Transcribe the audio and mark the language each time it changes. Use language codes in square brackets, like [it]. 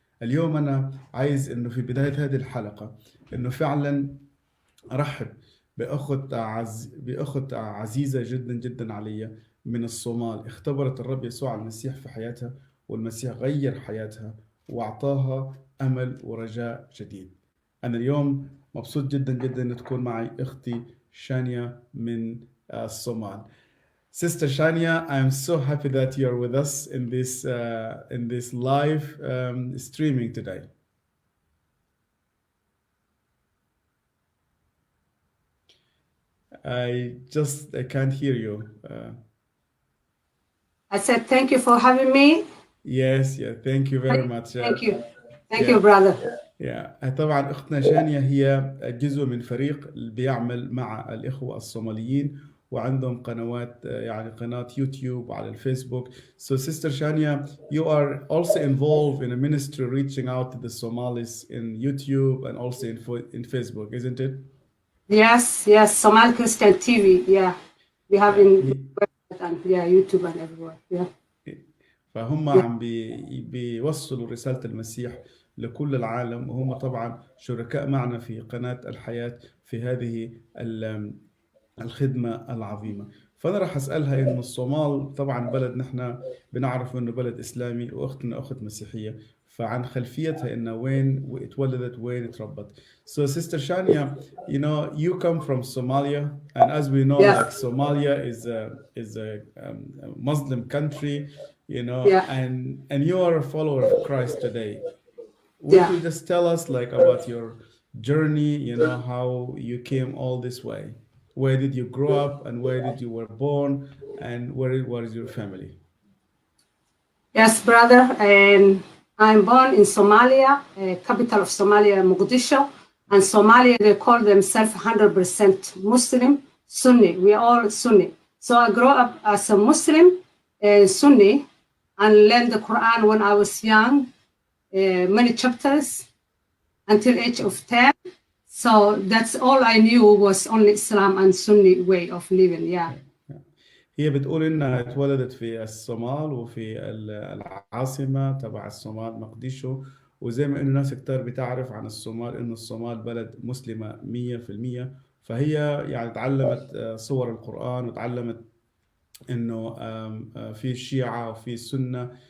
[ar] اليوم أنا عايز إنه في بداية هذه الحلقة إنه فعلا أرحب بأخت عزيزة جدا جدا علي من الصومال، اختبرت الرب يسوع المسيح في حياتها، والمسيح غير حياتها وأعطاها أمل ورجاء جديد. أنا اليوم مبسوط جدا جدا أن تكون معي أختي شانيا من الصومال. [en] Sister Shania, I am so happy that you are with us in this live streaming today. I can't hear you. I said thank you for having me. Yes, thank you very much. Thank you brother. [ar] طبعا أختنا شانيا هي جزء من فريق بيعمل مع الإخوة الصوماليين، وعندهم قنوات، يعني قناة يوتيوب وعلى الفيسبوك. [en] So Sister Shania, you are also involved in a ministry reaching out to the Somalis in YouTube and also in Facebook, isn't it? Yes, Somali Christian TV. Yeah, we have in YouTube and everywhere. [ar] فهم عم بيوصلوا رسالة المسيح لكل العالم، وهم طبعا شركاء معنا في قناة الحياة في هذه الخدمة العظيمة. فأنا راح أسألها إنه الصومال طبعا بلد نحن بنعرف إنه بلد إسلامي، وأختنا أخت مسيحية، فعن خلفيتها إنه وين اتولدت وين اتربت. [en] So Sister Shania, you come from Somalia, and as we know, like Somalia is a Muslim country, and you are a follower of Christ today. Would you just tell us about your journey, how you came all this way? Where did you grow up, and where did you were born, and where was your family? Yes, brother, and I'm born in Somalia, capital of Somalia, Mogadishu, and Somalia, they call themselves 100% Muslim, Sunni. We are all Sunni. So I grew up as a Muslim, Sunni, and learned the Quran when I was young, many chapters until age of 10. So that's all I knew was only Islam and Sunni way of living. [ar] هي بتقول إنها اتولدت في الصومال وفي العاصمة تبع الصومال مقديشو، وزي ما إنه ناس كتير بتعرف عن الصومال إنه الصومال بلد مسلمة 100%، فهي يعني تعلمت صور القرآن، وتعلمت إنه في الشيعة وفي السنة.